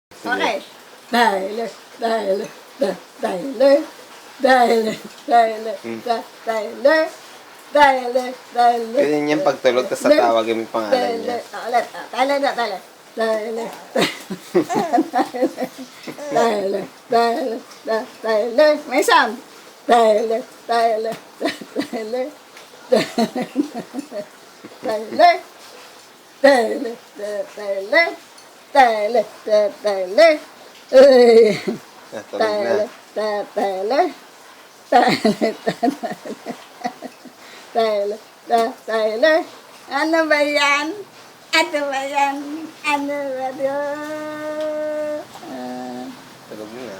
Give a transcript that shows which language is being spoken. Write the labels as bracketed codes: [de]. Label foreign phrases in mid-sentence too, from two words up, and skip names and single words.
[tl] Okay. Tyler, Tyler, Tyler, Tyler, Tyler, Tyler, Tyler, Tyler. Ganyan yung pagtulog, tapos tatawagin mo yung pangalan niya. Ulit. Tyler na, Tyler. Tyler, Tyler, Tyler, Tyler. May sound. Tyler, Tyler, Tyler, Tyler, Tyler, Tyler, Tyler, Tyler. Uy. Natulog na. Tyler, Tyler, Tyler. Ano ba yan? Ano ba yan? Ano ba yan? Tulog na.